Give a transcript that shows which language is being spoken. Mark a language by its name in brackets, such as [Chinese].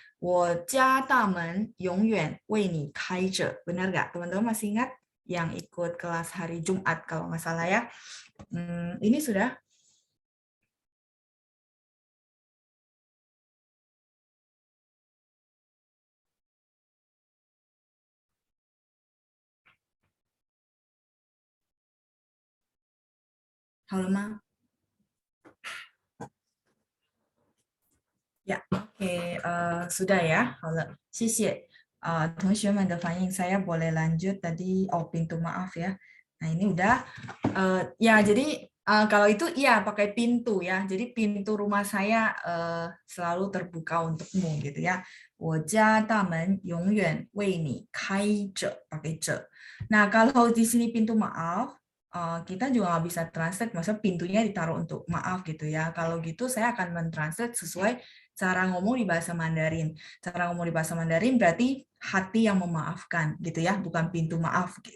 [Chinese] 我家大门永远为你开着. [Indonesian] Benar nggak? Teman-teman masih ingat yang ikut kelas hari Jumat kalau nggak salah ya? Ini sudah. Halo, Ma. Ya, oke. Sudah ya. Halo. 谢谢. [Chinese] 同学们的反应, [Indonesian] saya boleh lanjut tadi. Oh, pintu maaf ya. Nah, ini udah. Ya, jadi kalau itu iya pakai pintu ya. Jadi pintu rumah saya selalu terbuka untukmu gitu ya. [Chinese] 我家大门永远为你开着 pakai 着. [Indonesian] Nah, kalau di sini pintu maaf, kita juga nggak bisa translate, maksudnya pintunya ditaruh untuk maaf gitu ya. Kalau gitu saya akan mentranslate sesuai cara ngomong di bahasa Mandarin. Cara ngomong di bahasa Mandarin berarti hati yang memaafkan gitu ya, bukan pintu maaf.